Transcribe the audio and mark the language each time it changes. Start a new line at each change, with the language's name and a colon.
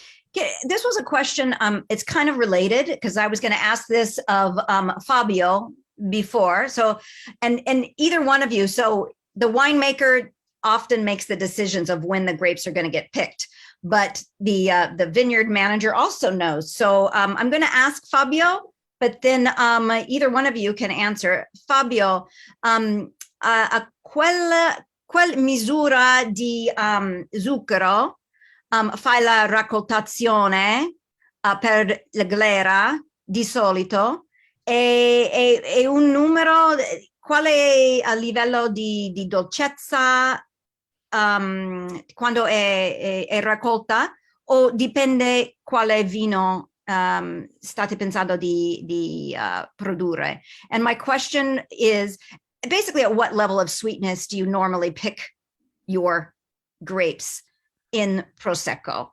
English: Okay, this was a question, it's kind of related because I was going to ask this of Fabio before. So, and either one of you, so the winemaker often makes the decisions of when the grapes are going to get picked, but the vineyard manager also knows. So I'm going to ask Fabio, but then either one of you can answer.
Italian: Fabio, a quel misura di zucchero fai la raccoltazione per la glera di solito e un numero, quale a livello di dolcezza quando è raccolta, o dipende quale vino state pensando di produrre?
English: And my question is basically, at what level of sweetness do you normally pick your grapes in Prosecco?